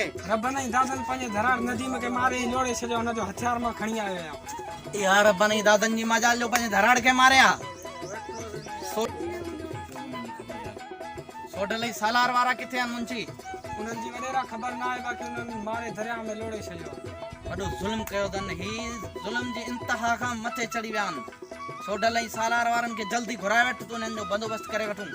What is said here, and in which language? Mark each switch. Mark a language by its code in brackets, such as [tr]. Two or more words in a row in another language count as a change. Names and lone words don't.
[sd] रब्बन ऐं दादन पंहिंजे धराड़ नदी में के मारे लोड़े छॾियो हुनजो हथियार मां खणी आयो आहियां यार रब्बन ऐं दादन जी मजाल जो पंहिंजे धराड़ खे मारिया सोडल ऐं सालार वारा किथे आहिनि मुंशी उन्हनि जी वॾेरा ख़बर न आहे बाक़ी उन्हनि मारे दरिया में लोड़े छॾियो वॾो ज़ुल्म कयो अथनि ही ज़ुल्म जी इंतिहा खां मथे चढ़ी विया आहिनि सोडल ऐं सालार वारनि खे जल्दी घुराए वठ, तूं हिननि जो बंदोबस्त करे वठूं।